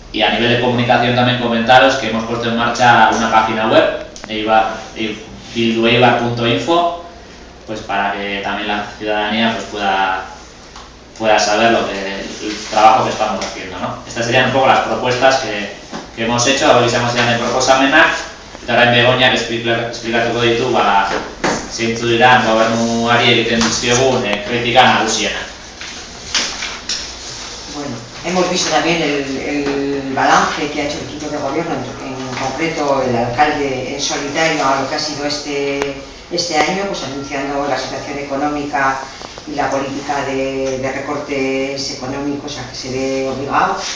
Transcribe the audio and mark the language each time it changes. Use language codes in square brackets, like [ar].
[es] Y a nivel de comunicación también comentaros que hemos puesto en marcha una página web, bildueibar.info, pues para que también la ciudadanía pues pueda saber el trabajo que estamos haciendo, ¿no? Estas serían un poco las propuestas que hemos hecho. [eu] Avui izango ziren proposamenak, eta orain Begoñak esplikatuko ditu zeintzuk dira gobernuari egiten dizkiogun kritika nagusienak. [es] Bueno, hemos visto también el balance que ha hecho el equipo de gobierno, en concreto el alcalde en solitario, a lo que ha sido este año, pues anunciando la situación económica y la política de recortes económicos a que se ve obligado.